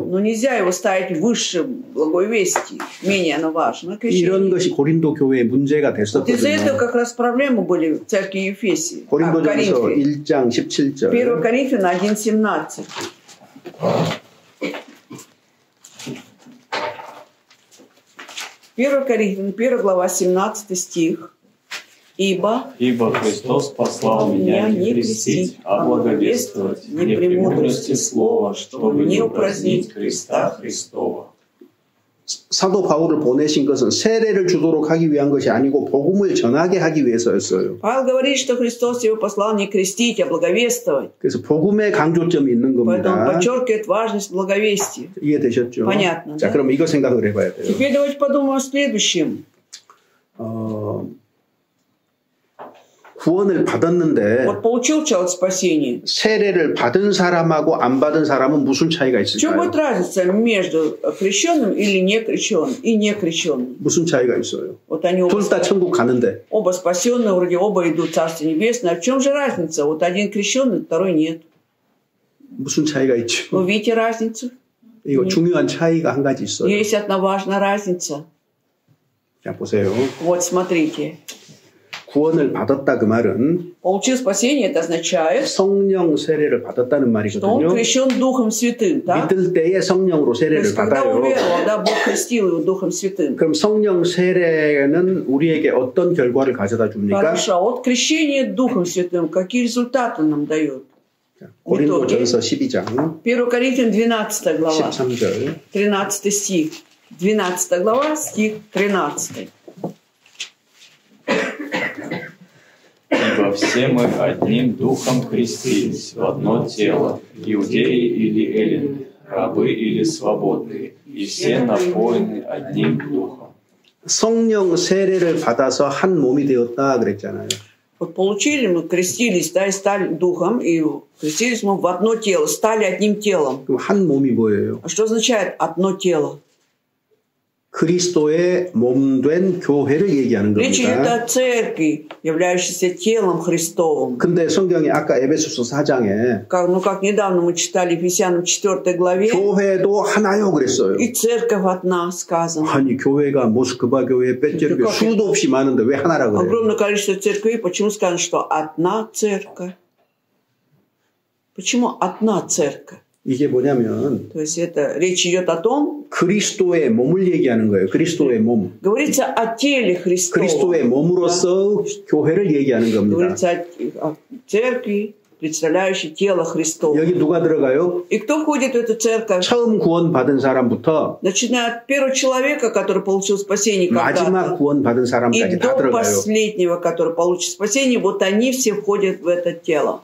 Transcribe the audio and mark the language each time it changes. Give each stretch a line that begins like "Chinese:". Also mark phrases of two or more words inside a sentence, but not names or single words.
Russian: Но нельзя его ставить выше благой вести. Менее оно важно.
Korean: 이런 것이 고린도 교회의 문제가 됐었거든요.
Russian: из-за этого как раз проблемы были в церкви Ефесии.
Korean: 고린도전서 1장 17절.
Russian: 1 Коринфянам 1:17. 1 Коринфянам 1 глава 17 стих. Ибо Христос послал меня не крестить, а благовествовать, не премудрости слова, чтобы не упразднить креста Христова.
Korean: 사도 바울을 보내신 것은 세례를 주도록 하기 위한 것이 아니고 복음을 전하게 하기 위해서였어요.
Russian: Павел говорит, что Христос его послал не крестить, а благовествовать.
Korean: 그래서 복음의 강조점이 있는 겁니다.
Russian: Поэтому подчеркивает важность благовестия.
Korean: 이해되셨죠?
Russian: Понятно.
Korean: 자, 그럼 이거 생각을 해봐야 돼요.
Russian: Теперь давайте подумаем о следующем.
Korean: 구원을 받았는데
Russian: вот получил человек спасение.
Korean: 세례를 받은 사람하고 안 받은 사람은 무슨 차이가 있을까요?
Russian: В чем будет разница между крещенным или не крещенным и не крещенным?
Korean: 무슨 차이가 있어요?
Russian: Вот они оба,
Korean: 둘 다 천국 가는데.
Russian: оба спасенные, вроде оба идут в Царство Небесное. А в чем же разница? Вот один крещенный, второй нет.
Korean: 무슨 차이가 있죠?
Russian: Вы видите разницу?
Korean: 이거 중요한 차이가 한 가지 있어요.
Russian: Есть одна важная разница.
Korean: 자, 보세요.
Russian: Вот смотрите.
Korean: 구원을 받았다 그 말은
Russian: получил спасение, это означает
Korean: 성령 세례를 받았다는 말이거든요.
Russian: что он крещен Духом Святым, да?
Korean: 믿을 때에 성령으로 세례를
Russian: когда
Korean: 받아요.
Russian: уверовал, да, Бог крестил его Духом Святым.
Korean: 그럼 성령 세례는 우리에게 어떤 결과를 가져다 줍니까?
Russian: хорошо, вот крещение Духом Святым, какие результаты нам дает?
Korean: 고린도전서 12장
Russian: 1 Коринфянам 12 глава
Korean: 13절
Russian: 13 стих. 12 глава, стих 13. Ибо все мы одним духом крестились в одно тело, иудеи или эллины, рабы или свободные, и все напоены одним духом.
Korean: 성령 세례를 받아서 한 몸이 되었다 그랬잖아요.
Russian: Вот получили мы, крестились, да, и стали духом, и крестились мы в одно тело, стали одним телом.
Korean: 그럼 한 몸이 뭐예요?
Russian: А что означает одно тело?
Korean: 그리스도의 몸된 교회를 얘기하는 겁니다.
Russian: Речь идет о церкви, являющейся телом Христовым.
Korean: 근데 성경이 아까 에베소서 4장에
Russian: как недавно мы читали Ефесянам 4 главе,
Korean: 교회도 하나요 그랬어요.
Russian: и церковь одна сказано.
Korean: 아니 교회가 모스크바 교회, 벳제르 교회 수도 없이 많은데 왜 하나라고 그래요?
Russian: Огромное количество церквей, почему сказано, что одна церковь? Почему одна церковь?
Korean: 이게 뭐냐면
Russian: То есть это речь идет о том,
Korean: 그리스도의 몸을 얘기하는 거예요. 그리스도의 몸.
Russian: говорится о теле Христова.
Korean: 그리스도의 몸으로서 교회를 얘기하는 겁니다.
Russian: Говорится о церкви, представляющей тело Христова.
Korean: 여기 누가 들어가요?
Russian: И кто входит в эту церковь?
Korean: 처음 구원 받은 사람부터
Russian: Начиная от первого человека, который получил спасение
Korean: 마지막
Russian: когда-то,
Korean: 구원 받은
Russian: и
Korean: 사람까지 다
Russian: до
Korean: 들어가요.
Russian: последнего, который получит спасение, вот они все входят в это тело.